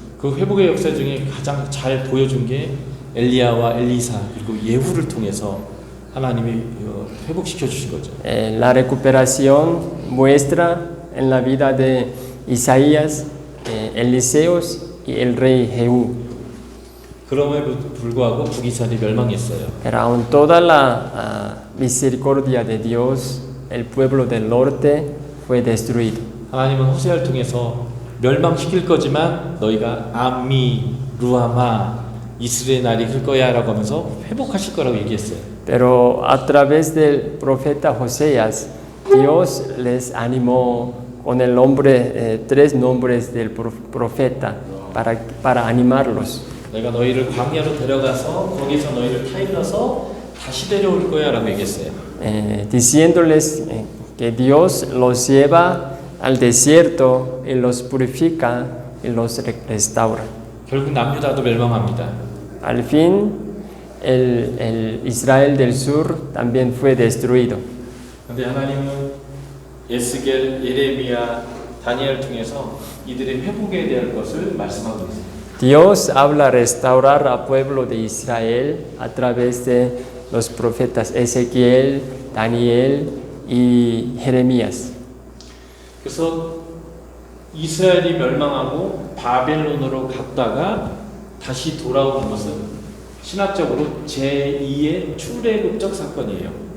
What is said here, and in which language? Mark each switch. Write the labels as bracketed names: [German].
[Korean] 그 회복의 역사 중에 가장 잘 보여준 게 엘리야와 엘리사 그리고 예후를 통해서 하나님이 회복시켜 주신 거죠. [Spanish] La recuperación muestra en la vida de Isaías, Eliseos y el rey Jehú. [Korean] 그럼에도 불구하고 북이스라엘이 멸망했어요. [Spanish] Pero aun toda la misericordia de Dios, el pueblo del norte fue destruido. [Korean] 하나님은 호세아를 통해서 멸망시킬 거지만 너희가 암미, 루아마, 이스라엘 날이 클 거야라고 하면서 회복하실 거라고 얘기했어요. [Spanish] Pero a través del profeta Joséas, Dios les animó con el nombre, tres nombres del profeta para animarlos. [Korean] 내가 너희를 광야로 데려가서 거기서 너희를 타일러서 다시 데려올 거야라고 얘기했어요. [Spanish] Diciéndoles que Dios los lleva al desierto y los purifica y los restaura. [Korean] 결국 남유다도 멸망합니다. [Spanish] Al fin, el Israel del sur también fue destruido. [Korean] 그런데 하나님은 에스겔, 예레미야, 다니엘을 통해서 이들의 회복에 대한 것을 말씀하고 있습니다. [Spanish] Dios habla restaurar al pueblo de Israel a través de los profetas Ezequiel, Daniel y Jeremías. [Korean] 그래서 이스라엘이 멸망하고 바벨론으로 갔다가 다시 돌아오는 것은 신학적으로 제2의 출애굽적 사건이에요.